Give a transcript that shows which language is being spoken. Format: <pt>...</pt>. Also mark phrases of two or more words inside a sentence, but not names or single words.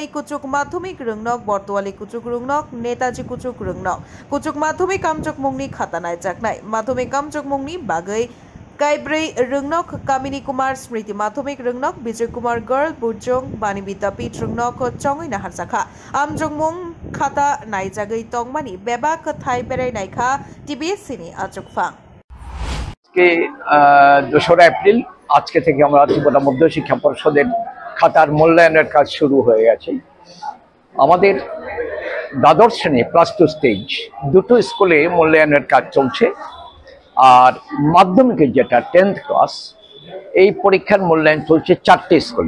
<trp>Kuchuk Madhyamik Rungnok Bortowali Kuchuk Rungnok Netaji Kuchuk Rungnok Kuchuk Madhyamik Amjokmungni Khata Naijaknai Madhyamik Amjokmungni Bagai Kaibrei Rungnok Kamini Kumar Smriti Madhyamik Rungnok Vijay Kumar Girl Burjong Bani Vidyapit Rungnok Chongoi Nahar Sakha Amjokmung Khata Naijagai Tongmani Bebak Thai Berai Naikha TBSC ni Ajokfang</trp> <bn>के 2 এপ্রিল আজকে থেকে আমরা ত্রিপুরা মধ্য শিক্ষা পরিষদের খাতার মূল্যায়নের কাজ শুরু হয়ে গেছে। আমাদের দ্বাদশ শ্রেণী প্লাস 2 স্টেজ দুটো স্কুলে মূল্যায়নের কাজ চলছে। আর মাধ্যমিকের যেটা 10th ক্লাস এই পরীক্ষার মূল্যায়ন চলছে 4টে স্কুলে।</bn>